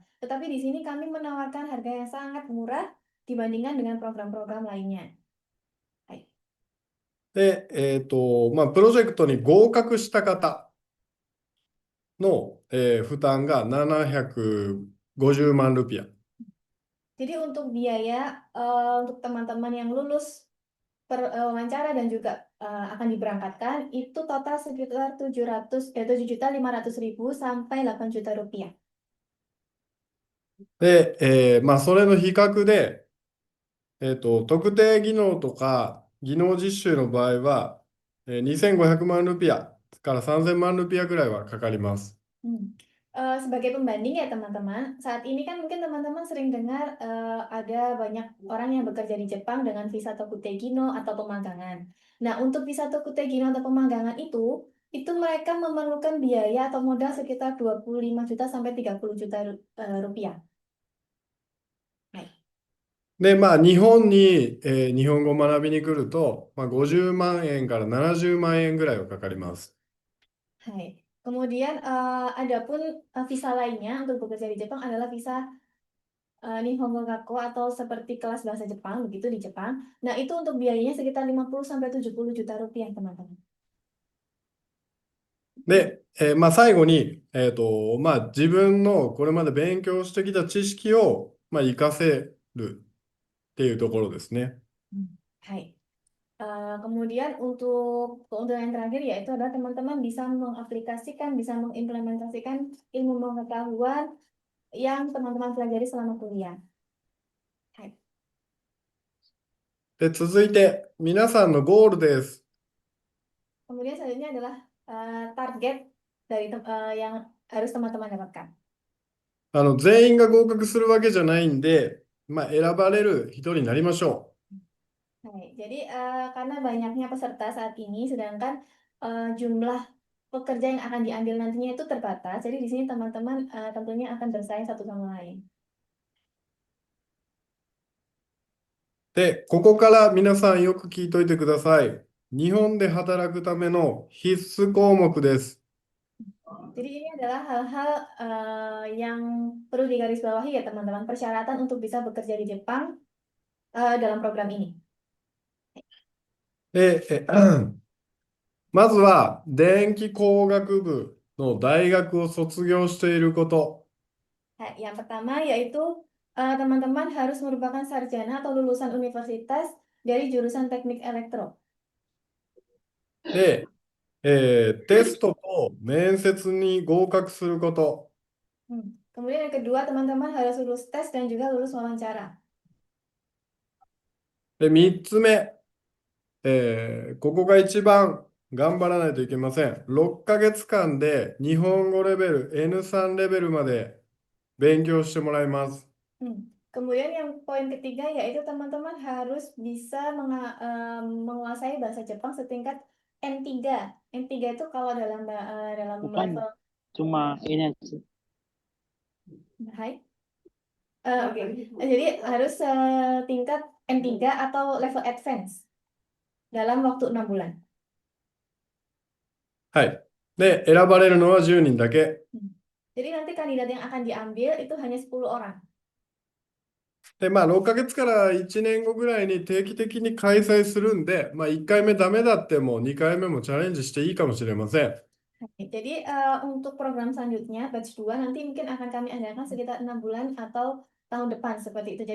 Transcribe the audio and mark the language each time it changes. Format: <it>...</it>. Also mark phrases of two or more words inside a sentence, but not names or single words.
<id>Tetapi di sini kami menawarkan harga yang sangat murah dibandingkan dengan program-program lainnya.</id> <ja>で、プロジェクトに合格した方の、負担が750万ルピア。</ja> <id>Jadi untuk biaya untuk teman-teman yang lulus wawancara dan juga akan diberangkatkan itu total sekitar 7.500.000 sampai 8 juta rupiah.</id> <ja>で、それの比較で、特定技能とか技能実習の場合は、2500万ルピアから3000万ルピアぐらいはかかります。</ja> <id>Sebagai pembanding ya teman-teman, saat ini kan mungkin teman-teman sering dengar ada banyak orang yang bekerja di Jepang dengan visa Tokugeki-no atau pemagangan. Nah, untuk visa Tokugeki-no atau pemagangan itu mereka memerlukan biaya atau modal sekitar 25 juta sampai 30 juta rupiah.</id> <ja>で、日本に、日本語を学びに来ると、50万円から70万円ぐらいはかかります。 Hai.</ja> <id>Kemudian adapun visa lainnya untuk bekerja di Jepang adalah visa Nihongo Gakko atau seperti kelas bahasa Jepang begitu di Jepang. Nah, itu untuk biayanya sekitar 50 sampai 70 juta rupiah, teman-teman.</id> <ja>で、最後に、自分のこれまで勉強してきた知識を、活かせるっていうところですね。 Hai.</ja> <id>Kemudian untuk keunggulan yang terakhir yaitu adalah teman-teman bisa mengaplikasikan, bisa mengimplementasikan ilmu pengetahuan yang teman-teman pelajari selama kuliah.</id> <ja>Hai. で、続いて、皆さんのゴールです。</ja> <id>Kemudian selanjutnya adalah target dari yang harus teman-teman dapatkan.</id> <ja>全員が合格するわけじゃないんで、選ばれる人になりましょ Hai.</ja> <id>Jadi karena banyaknya peserta saat ini, sedangkan jumlah pekerja yang akan diambil nantinya itu terbatas, jadi di sini teman-teman tentunya akan bersaing satu sama lain.</id> <ja>う。で、ここから皆さんよく聞いといてください。日本で働くための必須項目です。</ja> <id>Jadi ini adalah hal-hal yang perlu digarisbawahi ya teman-teman, persyaratan untuk bisa bekerja di Jepang dalam program ini.</id> <ja>で、まずは電気工学部の大学を卒業していること。</ja> <id>Nah, yang pertama yaitu teman-teman harus merupakan sarjana atau lulusan universitas dari jurusan teknik elektro.</id> <ja>で、テストと面接に合格すること。</ja> <id>Kemudian yang kedua, teman-teman harus lulus tes dan juga lulus wawancara.</id> <ja>で、3つ目、ここが一番頑張らないといけません。6ヶ月間で日本語レベル N3 レベルまで勉強してもらいます。</ja> <id>Kemudian yang poin ketiga yaitu teman-teman harus bisa menguasai bahasa Jepang setingkat N3. N3 itu kalau dalam Bukan, level cuma ini aja. Hai. Oke. Jadi harus tingkat N3 atau level advance dalam waktu 6 bulan.</id> <ja>はい。で、選ばれるのは10人だけ。</ja> <id>Jadi nanti kandidat yang akan diambil itu hanya 10 orang.</id> <ja>で、まあ、6ヶ月から1年後ぐらいに定期的に開催するんで、まあ、1回目ダメだっても2回目もチャレンジしていいかもしれません。</ja> <id>Jadi untuk program selanjutnya batch 2 nanti mungkin akan kami adakan sekitar 6 bulan atau tahun depan seperti itu.</id>